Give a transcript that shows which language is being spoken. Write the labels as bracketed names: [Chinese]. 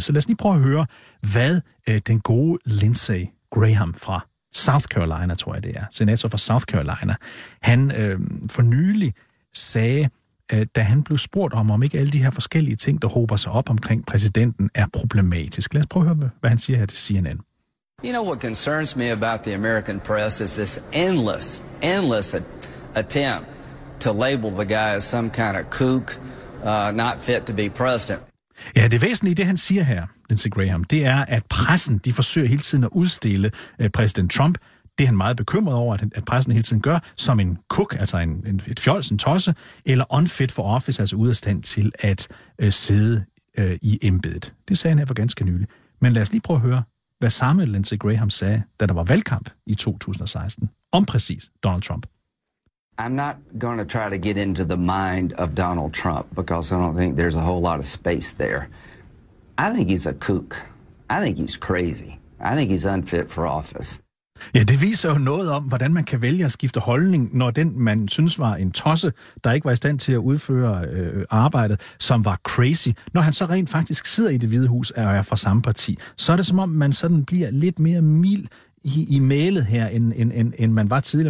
[Danish] Så lad os lige prøve at høre, hvad den gode Lindsey Graham fra South Carolina, tror jeg det er, senator fra South Carolina, han for nylig sagde, da han blev spurgt om ikke alle de her forskellige ting, der hober sig op omkring præsidenten, er problematisk. Lad os prøve at høre, hvad han siger her til CNN. [English] You know what concerns me about the American press is this endless attempt to label the guy as some kind of kook, not fit to be president. [Danish] Ja, det væsentlige, det han siger her, Lindsey Graham, det er, at pressen, de forsøger hele tiden at udstille præsident Trump, det er han meget bekymret over, at pressen hele tiden gør, som en cook, altså et fjols, en tosse, eller [English] unfit for office, [Danish] altså ude af stand til at sidde i embedet. Det sagde han her for ganske nylig. Men lad os lige prøve at høre, hvad samme Lindsey Graham sagde, da der var valgkamp i 2016, om præcis Donald Trump. [English] I'm not going to try to get into the mind of Donald Trump because I don't think there's a whole lot of space there. I think he's a kook. I think he's crazy. I think he's unfit for office. [Danish] Ja, det viser jo noget om, hvordan man kan vælge at skifte holdning, når den, man synes var en tosse, der ikke var i stand til at udføre arbejdet, som var crazy, når han så rent faktisk sidder i Det Hvide Hus og er fra samme parti, så er det som om, man sådan bliver lidt mere mild i mailet her, end man var tidligere.